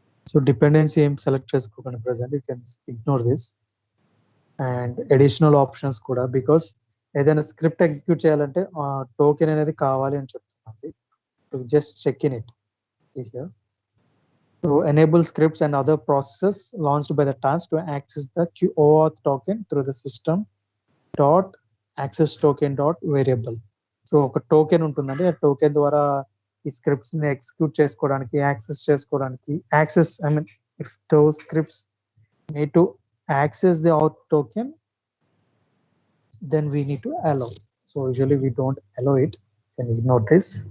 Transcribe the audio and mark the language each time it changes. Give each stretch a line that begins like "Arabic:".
Telugu: So dependency ఏం select చేసుకోకండి present,
English: You can ignore this.
Telugu: And additional options కూడా, because ఏదైనా స్క్రిప్ట్ ఎగ్జిక్యూట్ చేయాలంటే టోకెన్ అనేది కావాలి అని చెప్తున్నాండి.
English: Just check in it here. So enable scripts and other processes launched by the task to access the OAuth token through the system dot access token dot variable.
Telugu: So ఒక token ఉంటుందండి, ఆ token ద్వారా ఈ scripts ని execute చేసుకోవడానికి, access చేసుకోవడానికి,
English: If those scripts need to access the auth token, then we need to allow. So usually we don't allow it, you can ignore this.